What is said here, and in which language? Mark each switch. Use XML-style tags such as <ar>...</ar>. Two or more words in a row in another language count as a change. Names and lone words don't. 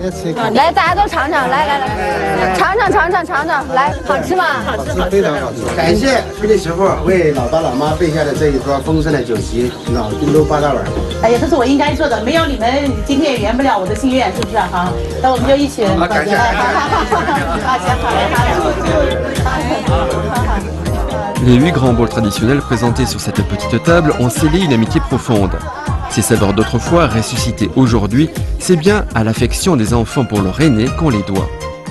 <zh>来，大家都尝尝，来，尝尝，来，好吃吗？好吃，非常好吃。感谢孙女师傅为老爸老妈备下的这一桌丰盛的酒席，老滨州8大碗。哎呀，这是我应该做的，没有你们今天也圆不了我的心愿，是不是哈？那我们就一起。好，感谢。</zh> <fr>Les 8 grands bols traditionnels présentés sur cette petite table ont scellé une amitié profonde. Ces saveurs d'autrefois ressuscitées aujourd'hui, c'est bien à l'affection des enfants pour leur aîné qu'on les doit.</fr>